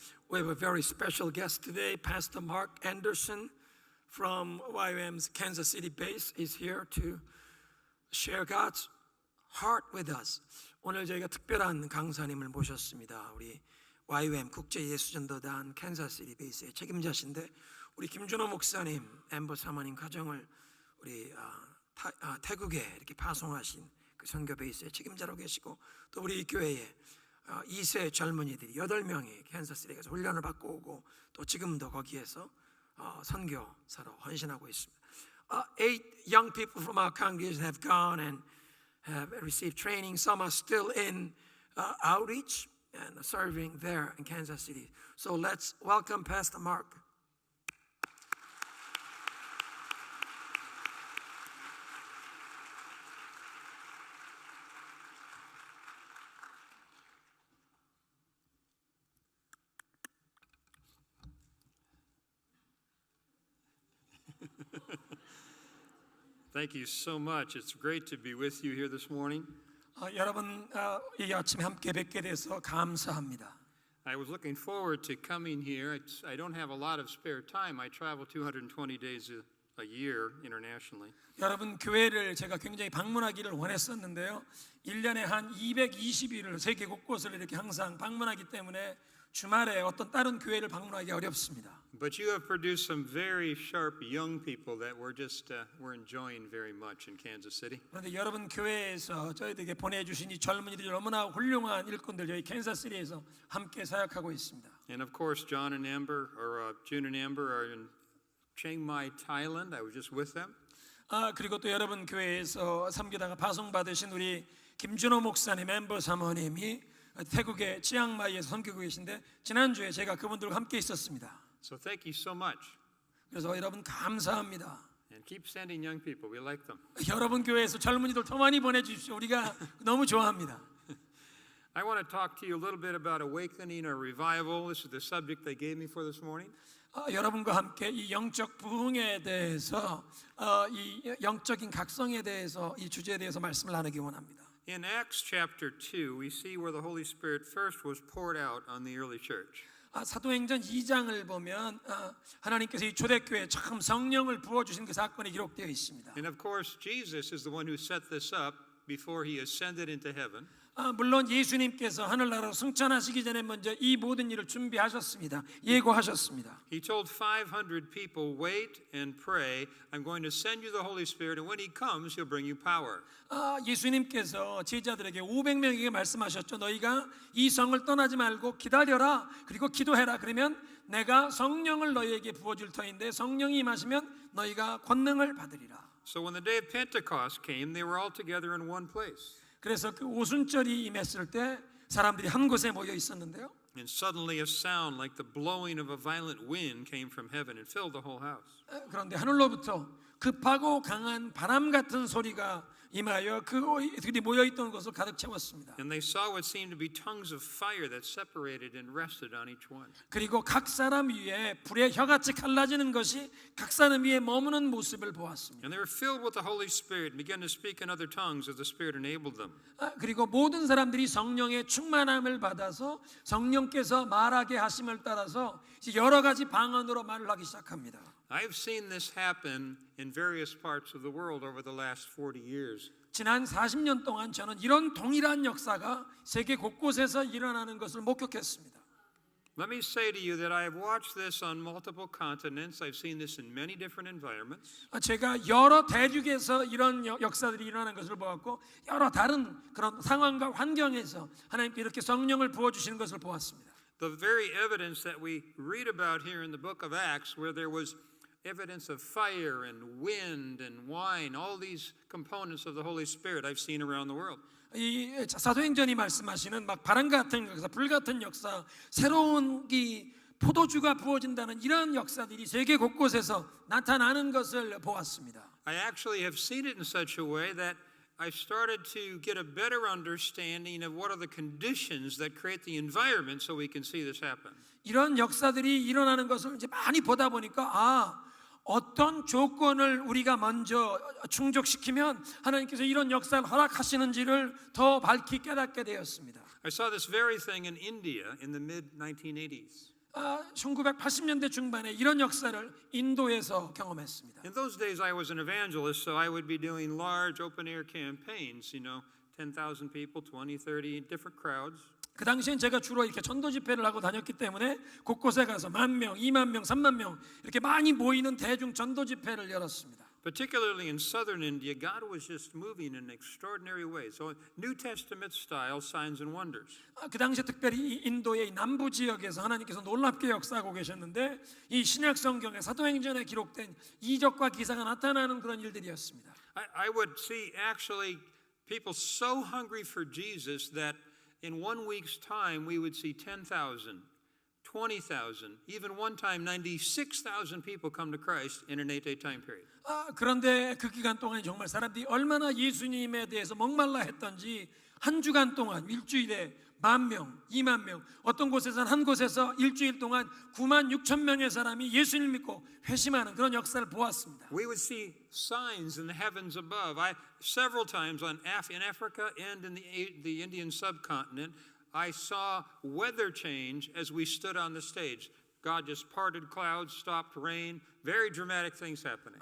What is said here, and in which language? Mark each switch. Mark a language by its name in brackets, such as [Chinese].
[English] We have a very special guest today. Pastor Mark Anderson from YWAM's Kansas City base is here to share God's heart with us. [Korean] 오늘 저희가 특별한 강사님을 모셨습니다. 우리 YWAM 국제예수전도단 캔자스시티 베이스의 책임자신데 우리 김준호 목사님, 엠버 사모님 가정을 우리 태국에 이렇게 파송하신 그 선교 베이스의 책임자로 계시고 또 우리 교회에 2세 젊은이들이 8명이 캔자스시티에 가서 훈련을 받고 오고 또 지금도 거기에서 선교사로 헌신하고 있습니다. [English] 8 young people from our congregation have gone and have received training. Some are still in outreach and serving there in Kansas City. So let's welcome Pastor Mark. Thank you so much. It's great to be with you here this morning. [Korean] 여러분 이 아침에 함께 뵙게 돼서 감사합니다. [English] I was looking forward to coming here. I don't have a lot of spare time. I travel 220 days a year internationally. [Korean] 여러분 교회를 제가 굉장히 방문하기를 원했었는데요. 1년에 한 220일을 세계 곳곳을 이렇게 항상 방문하기 때문에 주말에 어떤 다른 교회를 방문하기 어렵습니다. [English] But you have produced some very sharp young people that we're enjoying very much in Kansas City. [Korean] 그런데 여러분 교회에서 저희들에게 보내주신 이 젊은이들이 너무나 훌륭한 일꾼들 저희 캔자스시티에서 함께 사역하고 있습니다. [English] And of course, June and Amber are in Chiang Mai, Thailand. I was just with them. [Korean] 그리고 또 여러분 교회에서 섬기다가 파송받으신 우리 김준호 목사님, 멤버 사모님이 태국의 치앙마이에서 섬기고 계신데 지난주에 제가 그분들과 함께 있었습니다. [English] So thank you so much. [Korean] 그래서 여러분 감사합니다. [English] And keep sending young people. We like them. [Korean] 여러분 교회에서 젊은이들 더 많이 보내주십시오. 우리가 너무 좋아합니다. [English] I want to talk to you a little bit about awakening or revival. This is the subject they gave me for this morning. [Korean] 여러분과 함께 이 영적 부흥에 대해서 이 영적인 각성에 대해서 이 주제에 대해서 말씀을 나누기 원합니다. [English] In Acts chapter 2, we see where the Holy Spirit first was poured out on the early church. [Korean] 사도행전 2장을 보면 하나님께서 이 초대교회에 처음 성령을 부어주신 그 사건이 기록되어 있습니다. [English] And of course, Jesus is the one who set this up before he ascended into heaven. [Korean] 물론 예수님께서 하늘나라로 승천하시기 전에 먼저 이 모든 일을 준비하셨습니다. 예고하셨습니다. [English] He told 500 people, wait and pray. I'm going to send you the Holy Spirit, and when he comes, he'll bring you power. [Korean] 예수님께서 제자들에게 500명에게 말씀하셨죠. 너희가 이 성을 떠나지 말고 기다려라. 그리고 기도해라. 그러면 내가 성령을 너희에게 부어줄 터인데 성령이 임하시면 너희가 권능을 받으리라. [English] So when the day of Pentecost came, they were all together in one place. [Korean] 그래서 그 오순절이 임했을 때 사람들이 한 곳에 모여 있었는데요. [English] And suddenly a sound like the blowing of a violent wind came from heaven and filled the whole house. [Korean] 그런데 하늘로부터 급하고 강한 바람 같은 소리가 임하여 그들이 모여 있던 곳을 가득 채웠습니다. [English] And they saw what seemed to be tongues of fire that separated and rested on each one. [Korean] 그리고 각 사람 위에 불의 혀같이 갈라지는 것이 각 사람 위에 머무는 모습을 보았습니다. [English] And they were filled with the Holy Spirit and began to speak in other tongues as the Spirit enabled them. [Korean] 그리고 모든 사람들이 성령의 충만함을 받아서 성령께서 말하게 하심을 따라서 여러 가지 방언으로 말을 하기 시작합니다. [English] I've seen this happen in various parts of the world over the last 40 years. [Korean] 지난 40년 동안 저는 이런 동일한 역사가 세계 곳곳에서 일어나는 것을 목격했습니다. [English] Let me say to you that I have watched this on multiple continents. I've seen this in many different environments. [Korean] 제가 여러 대륙에서 이런 역사들이 일어나는 것을 보았고 여러 다른 그런 상황과 환경에서 하나님께 이렇게 성령을 부어주시는 것을 보았습니다. [English] The very evidence that we read about here in the book of Acts, where there was evidence of fire and wind and wine, all these components of the Holy Spirit I've seen around the world. [Korean] 이 사도행전이 말씀하시는 막 바람 같은 역사, 불 같은 역사, 새로운 이 포도주가 부어진다는 이런 역사들이 세계 곳곳에서 나타나는 것을 보았습니다. [English] I actually have seen it in such a way that I've started to get a better understanding of what are the conditions that create the environment so we can see this happen. [Korean] 이런 역사들이 일어나는 것을 이제 많이 보다 보니까 어떤 조건을 우리가 먼저 충족시키면 하나님께서 이런 역사를 허락하시는지를 더 밝히 깨닫게 되었습니다. [English] I saw this very thing in India in the mid-1980s. [Korean] 1980년대 중반에 이런 역사를 인도에서 경험했습니다. [English] In those days, I was an evangelist, so I would be doing large open-air campaigns, 10,000 people, 20, 30, different crowds. [Korean] 그 당시엔 제가 주로 이렇게 전도 집회를 하고 다녔기 때문에 곳곳에 가서 10,000명, 20,000명, 30,000명 이렇게 많이 모이는 대중 전도 집회를 열었습니다. [English] Particularly in southern India, God was just moving in extraordinary ways. So New Testament style signs and wonders. [Korean] 그 당시에 특별히 이 인도의 남부 지역에서 하나님께서 놀랍게 역사하고 계셨는데 이 신약 성경에 사도행전에 기록된 이적과 기사가 나타나는 그런 일들이었습니다. [English] I would see actually people so hungry for Jesus that in 1 week's time we would see 10,000, 20,000, even one time 96,000 people come to Christ in an 8-day time period. [Korean] 그런데 그 기간 동안 정말 사람들이 얼마나 예수님에 대해서 목말라 했던지 한 주간 동안 일주일에 10,000명, 20,000명, 어떤 곳에서는 한 곳에서 일주일 동안 96,000명의 사람이 예수님을 믿고 회심하는 그런 역사를 보았습니다. [English] We would see signs in the heavens above. Several times in Africa and in the Indian subcontinent, I saw weather change as we stood on the stage. God just parted clouds, stopped rain, very dramatic things happening.